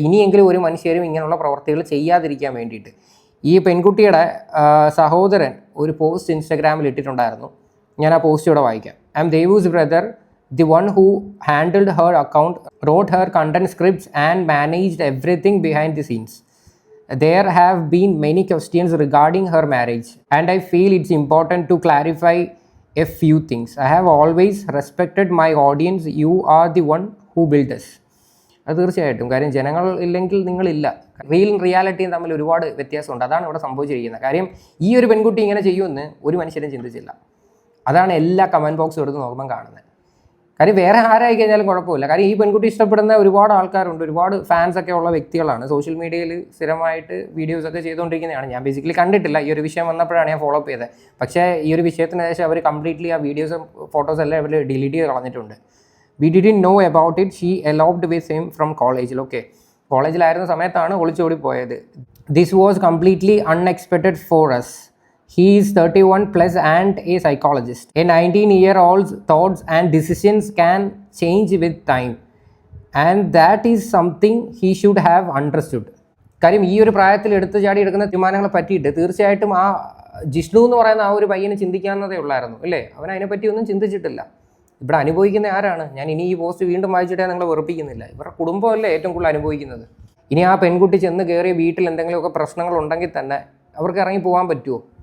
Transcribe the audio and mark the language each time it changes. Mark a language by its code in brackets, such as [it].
[ml] ഇനിയെങ്കിലും ഒരു മനുഷ്യരും ഇങ്ങനെയുള്ള പ്രവർത്തികൾ ചെയ്യാതിരിക്കാൻ വേണ്ടിയിട്ട്. ഈ പെൺകുട്ടിയുടെ സഹോദരൻ ഒരു പോസ്റ്റ് ഇൻസ്റ്റാഗ്രാമിൽ ഇട്ടിട്ടുണ്ടായിരുന്നു. ഞാൻ ആ പോസ്റ്റ് ഇവിടെ വായിക്കാം. [en] I'm Devu's brother, the one who handled her account, wrote her content scripts and managed everything behind the scenes. There have been many questions regarding her marriage and I feel it's important to clarify a few things. I have always respected my audience. You are the one who built us. [ml] അത് തീർച്ചയായിട്ടും. കാര്യം ജനങ്ങൾ ഇല്ലെങ്കിൽ നിങ്ങളില്ല. റിയാലിറ്റിയും തമ്മിൽ ഒരുപാട് വ്യത്യാസമുണ്ട്. അതാണ് ഇവിടെ സംഭവിച്ചിരിക്കുന്നത്. കാര്യം ഈ ഒരു പെൺകുട്ടി ഇങ്ങനെ ചെയ്യുമെന്ന് ഒരു മനുഷ്യരും ചിന്തിച്ചില്ല. അതാണ് എല്ലാ കമൻറ്റ് ബോക്സും എടുത്ത് നോക്കുമ്പം കാണുന്നത്. കാര്യം വേറെ ആരായി കഴിഞ്ഞാലും കുഴപ്പമില്ല. കാര്യം ഈ പെൺകുട്ടി ഇഷ്ടപ്പെടുന്ന ഒരുപാട് ആൾക്കാരുണ്ട്, ഒരുപാട് ഫാൻസ് ഒക്കെ ഉള്ള വ്യക്തികളാണ്. സോഷ്യൽ മീഡിയയിൽ സ്ഥിരമായിട്ട് വീഡിയോസൊക്കെ ചെയ്തുകൊണ്ടിരിക്കുന്നതാണ്. ഞാൻ ബേസിക്കലി കണ്ടിട്ടില്ല, ഈ ഒരു വിഷയം വന്നപ്പോഴാണ് ഞാൻ ഫോളോ അപ്പ് ചെയ്തത്. പക്ഷേ ഈ ഒരു വിഷയത്തിന് ശേഷം അവർ കംപ്ലീറ്റ്ലി ആ വീഡിയോസും ഫോട്ടോസ് എല്ലാം അവർ ഡിലീറ്റ് ചെയ്ത് കളഞ്ഞിട്ടുണ്ട്. [en] We didn't know about it, she eloped with him from കോളേജിൽ. [ml] ഓക്കെ, കോളേജിലായിരുന്ന സമയത്താണ് ഒളിച്ചോടി പോയത്. [en] This was completely unexpected for us. He is 31 plus and a psychologist. A 19-year-old's thoughts and decisions can change with time. And that is something he should have understood. [ml] കാര്യം ഈ ഒരു പ്രായത്തിൽ എടുത്ത് ചാടി എടുക്കുന്ന തീരുമാനങ്ങളെ പറ്റിയിട്ട് തീർച്ചയായിട്ടും ആ ജിഷ്ണു എന്ന് പറയുന്ന ആ ഒരു പയ്യന് ചിന്തിക്കാവുന്നതേ ഉള്ളായിരുന്നു അല്ലേ? അവൻ അതിനെപ്പറ്റി ഒന്നും ചിന്തിച്ചിട്ടില്ല. ഇവിടെ അനുഭവിക്കുന്ന ആരാണ്? ഞാൻ ഇനി ഈ പോസ്റ്റ് വീണ്ടും വായിച്ചിട്ടേ നിങ്ങളെ വെറുപ്പിക്കുന്നില്ല. ഇവരുടെ കുടുംബമല്ലേ ഏറ്റവും കൂടുതൽ അനുഭവിക്കുന്നത്. ഇനി ആ പെൺകുട്ടി ചെന്ന് കയറിയ വീട്ടിൽ എന്തെങ്കിലുമൊക്കെ പ്രശ്നങ്ങളുണ്ടെങ്കിൽ തന്നെ അവർക്ക് ഇറങ്ങി പോകാൻ പറ്റുമോ?